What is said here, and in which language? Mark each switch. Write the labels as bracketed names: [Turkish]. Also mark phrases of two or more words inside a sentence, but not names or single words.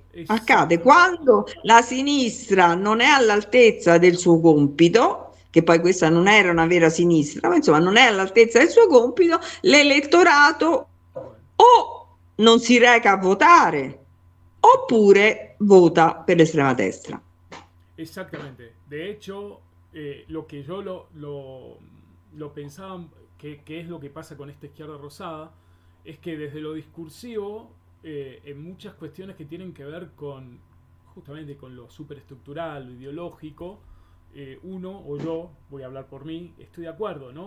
[Italian] Accade quando la sinistra non è all'altezza del suo compito, che poi questa non era una vera sinistra, ma insomma non è all'altezza del suo compito, l'elettorato o non si reca a votare oppure vota per l'estrema destra. [Spanish] Exactamente. De hecho, lo que yo lo pensaba, que es lo que pasa con esta izquierda rosada, es que desde lo discursivo, en muchas cuestiones que tienen que ver con justamente con lo superestructural, lo ideológico, uno o yo, voy a hablar por mí, estoy de acuerdo, ¿no?